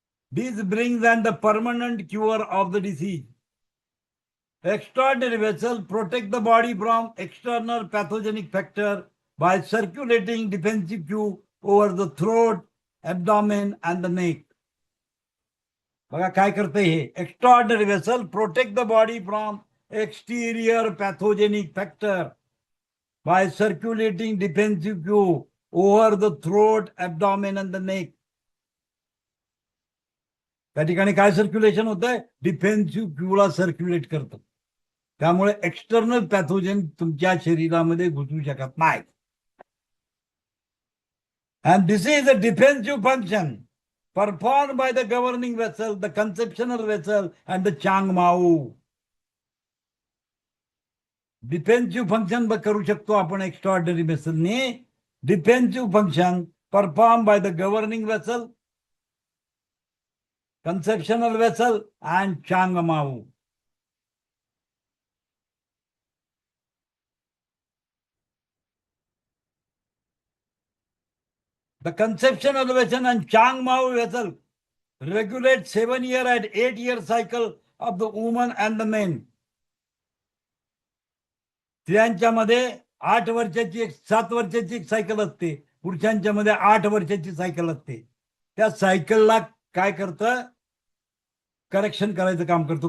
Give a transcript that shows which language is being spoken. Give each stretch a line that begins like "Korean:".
English: This brings an the permanent cure of the disease. Extraordinary vessels protect the body from external pathogenic factor by circulating defensive tube over the throat, abdomen and the neck.
Marathi: बघा काय करते हे,
English: extraordinary vessel protect the body from exterior pathogenic factor by circulating defensive Q over the throat, abdomen and the neck.
Marathi: त्या ठिकाणी काय circulation होत आहे? Defensive क्यूला circulate करतं. त्यामुळे एक्सटर्नल पॅथोजन तुमच्या शरीरामध्ये घुसू शकत नाही.
English: And this is a defensive function performed by the governing vessel, the conceptional vessel and the Chang Mao.
Marathi: Defensive function करू शकतो आपण extraordinary वेसलने.
English: Defensive function perform by the governing vessel, conceptional vessel and Chang Mao. The conceptional vessel and Chang Mao vessel regulate 7-year and 8-year cycle of the woman and the men.
Marathi: स्त्रियांच्या मध्ये 8 वर्षाची 7 वर्षाची एक cycle असते, पुरुषांच्या मध्ये 8 वर्षाची cycle असते. त्या सायकलला काय करतं? करेक्शन करायचं काम करतो.